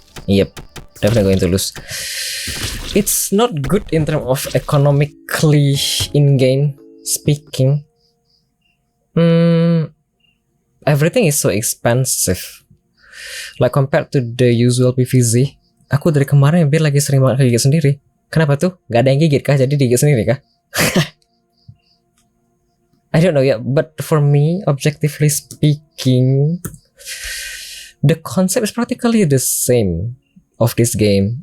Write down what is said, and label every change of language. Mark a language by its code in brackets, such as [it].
[en] Yep, definitely going to lose. It's not good in terms of economically in-game speaking. Everything is so expensive. Like compared to the usual PVZ. [id] Aku dari kemarin hampir lagi sering banget gigit sendiri. Kenapa tuh? Gak ada yang gigit kah? Jadi digigit sendiri kah? [en] I don't know ya, but for me, objectively speaking, the concept is practically the same of this game.